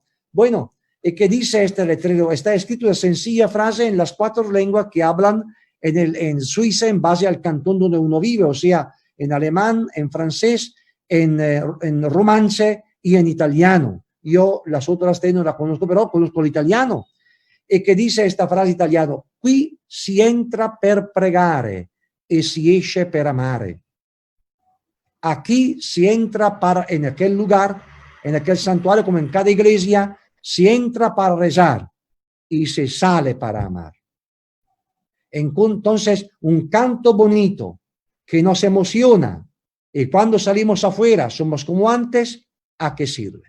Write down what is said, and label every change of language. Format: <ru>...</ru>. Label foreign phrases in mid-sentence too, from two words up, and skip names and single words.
<es>Bueno, ¿y qué dice este letrero? Está escrito de sencilla frase en las 4 lenguas que hablan en Suiza en base al cantón donde uno vive, o sea, en alemán, en francés, en romance y en italiano. Yo las otras 3 no las conozco, pero conozco el italiano.</es> <it>E che dice</it> <es>esta frase italiana:</es> <it>qui si entra per pregare e si esce per amare.</it> <es>Aquí si entra en aquel lugar, en aquel santuario, como en cada iglesia, si entra para rezar y se sale para amar. Entonces, un canto bonito que nos emociona y cuando salimos afuera somos como antes, ¿a qué sirve?</es>